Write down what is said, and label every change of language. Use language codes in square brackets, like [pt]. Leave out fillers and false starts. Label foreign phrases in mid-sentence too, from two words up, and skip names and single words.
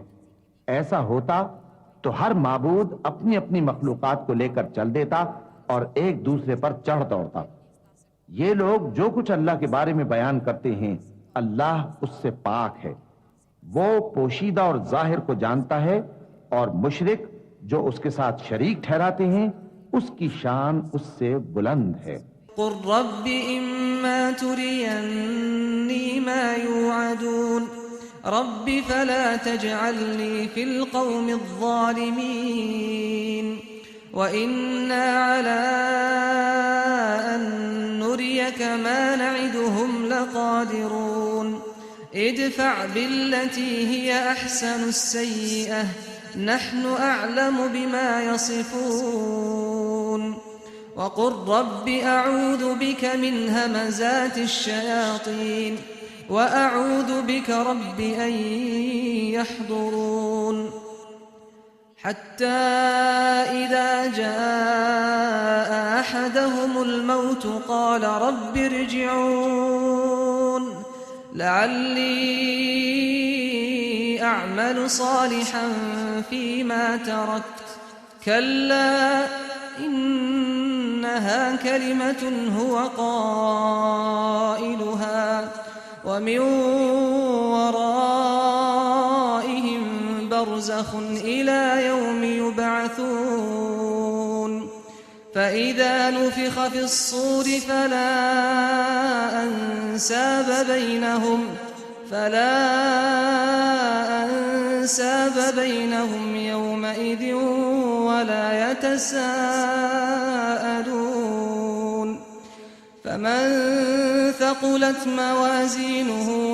[ur] ایسا ہوتا تو ہر معبود اپنی اپنی مخلوقات کو لے کر چل دیتا اور ایک دوسرے پر چڑھ دوڑتا. یہ لوگ جو کچھ اللہ کے بارے میں بیان کرتے ہیں اللہ اس سے پاک ہے. وہ پوشیدہ اور ظاہر کو جانتا ہے اور مشرک جو اس کے ساتھ شریک ٹھہراتے ہیں اس کی شان اس سے بلند ہے. [ar] قل رب إما تريني ما يوعدون رب فلا تجعلني في القوم الظالمين وإنا على أن نريك ما نعدهم لقادرون ادفع بالتي هي أحسن السيئة نحن أعلم بما يصفون وقل رب أعوذ بك من همزات الشياطين وأعوذ بك رب أن يحضرون حتى إذا جاء أحدهم الموت قال رب ارجعون لعلي أعمل صالحا فيما تركت كلا إنها كلمة هو قائلها ومن ورائهم برزخ إلى يوم يبعثون فإذا نفخ في الصور فلا أنساب بينهم يومئذ ولا يتساءلون فمن ثقلت موازينه